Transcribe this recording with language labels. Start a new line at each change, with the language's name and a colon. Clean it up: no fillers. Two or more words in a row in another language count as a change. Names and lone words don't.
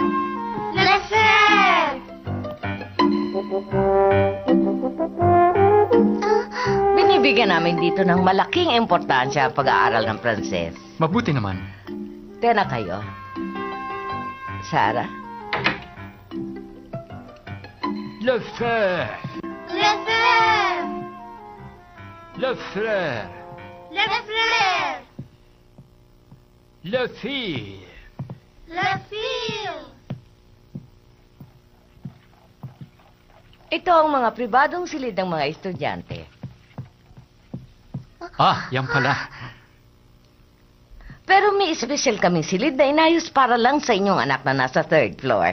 Filipino: Binibigyan namin dito ng malaking importansya ang pag-aaral ng Pranses. Mabuti naman. Tena kayo. Sarah?
French: Le fer. Le frère. Le fille.
Filipino: Ito ang mga pribadong silid ng mga estudyante. Yan pala. Pero may special kaming silid na inayos para lang sa inyong anak na nasa
English: third floor.